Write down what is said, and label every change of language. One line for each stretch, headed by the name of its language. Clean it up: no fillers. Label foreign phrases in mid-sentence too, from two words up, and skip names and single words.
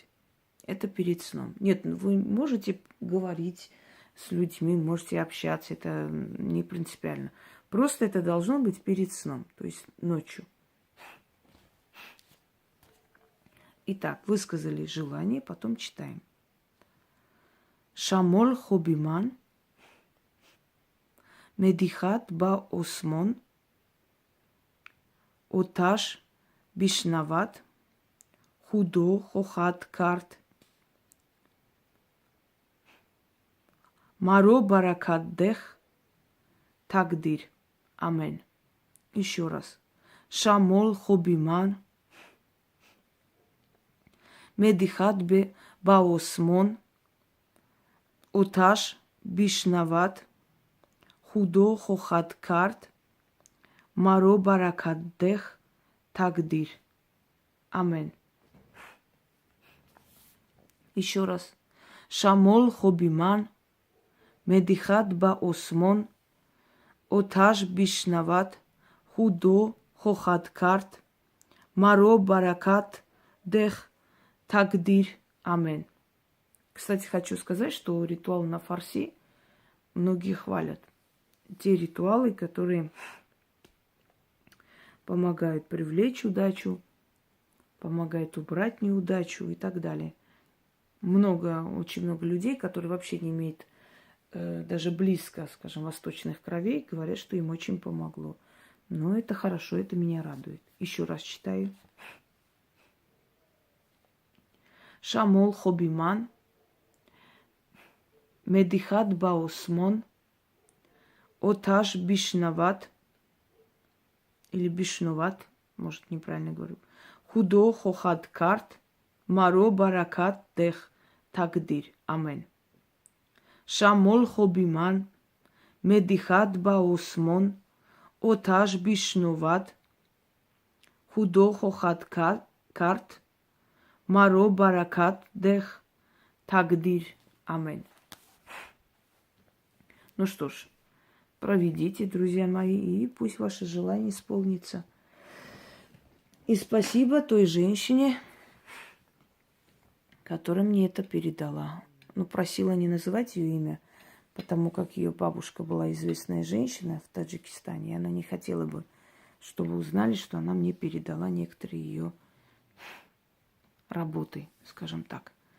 Russian: Это перед сном. Нет, вы можете говорить с людьми, можете общаться, это не принципиально. Просто это должно быть перед сном, то есть ночью. Итак, высказали желание, потом читаем.
Tajik: Шамол хобиман, медихат ба осмон, оташ бишнават, худо хохат карт, маро баракаддех, тагдир.
Russian: Амен. Еще раз.
Tajik: Шамол хобиман, медихат баосмон, оташ бишнават, худо хохат карт, маро баракаддех, тагдир.
Russian: Амен. Еще раз.
Tajik: Шамол хобиман, медихат баосмон, оташ бишнават, худо хохат карт, маро баракат, дех тагдир, амен.
Russian: Кстати, хочу сказать, что ритуал на фарси многие хвалят. Те ритуалы, которые помогают привлечь удачу, помогают убрать неудачу и так далее. Очень много людей, которые вообще не имеют даже близко, скажем, восточных кровей, говорят, что им очень помогло. Но это хорошо, это меня радует. Еще раз читаю.
Tajik: Шамол хобиман, медихат баосмон, оташ бишнават,
Russian: или бишнуват, может, неправильно говорю.
Tajik: Худо хохат карт, маро баракат дех тагдир. Амен. Шамол хобиман, медихат баосмон, оташ бишнуват, худо хохат карт, маро баракат дех тагдир. Амен.
Russian: Ну что ж, проведите, друзья мои, и пусть ваше желание исполнится. И спасибо той женщине, которая мне это передала. Ну, просила не называть ее имя, потому как ее бабушка была известная женщина в Таджикистане, и она не хотела бы, чтобы узнали, что она мне передала некоторые ее работы, скажем так.